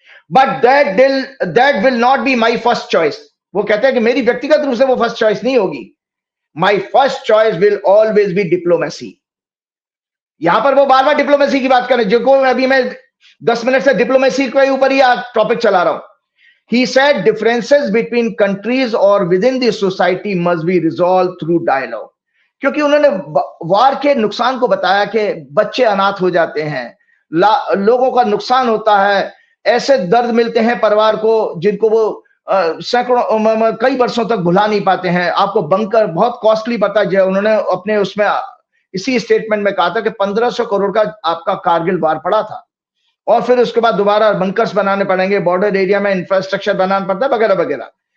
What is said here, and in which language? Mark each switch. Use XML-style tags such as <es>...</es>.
<en>But that will not be my first choice.</en> <hi>वो कहते हैं कि मेरी व्यक्तिगत रूप से वो फर्स्ट चॉइस नहीं होगी।</hi> <en>My first choice will always be diplomacy.</en> <hi>यहां पर वो बार बार डिप्लोमेसी की बात करें, जो अभी मैं 10 मिनट से डिप्लोमेसी के ऊपर ही टॉपिक चला रहा हूं।</hi> <en>He said differences between countries or within the society must be resolved through dialogue।</en> <hi>क्योंकि उन्होंने वार के नुकसान को बताया कि बच्चे अनाथ हो जाते हैं, लोगों का नुकसान होता है, ऐसे दर्द मिलते हैं परिवार को जिनको वो सैकड़ों कई वर्षों तक भुला नहीं पाते हैं। आपको बंकर बहुत कॉस्टली पता है। उन्होंने अपने उसमें इसी स्टेटमेंट में कहा था कि 1500 करोड़ का आपका कारगिल वार पड़ा था और फिर उसके बाद दोबारा बंकर्स बनाने पड़ेंगे, बॉर्डर एरिया में इंफ्रास्ट्रक्चर बनाना पड़ता है वगैरह वगैरह।</hi>